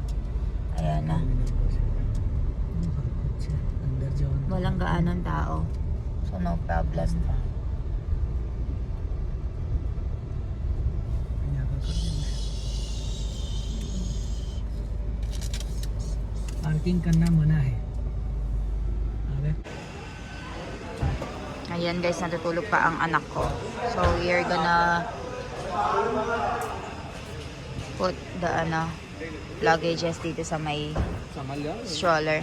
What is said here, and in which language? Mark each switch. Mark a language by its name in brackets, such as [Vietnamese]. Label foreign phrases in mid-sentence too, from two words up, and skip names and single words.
[Filipino] Ayan na. Walang gaanong tao. [English] So, no problem. [Hindi] Parking करना मना है. [Filipino] Ayan guys, natutulog pa ang anak ko. [English] So, we are gonna put the luggages [Filipino] dito sa may [English] stroller.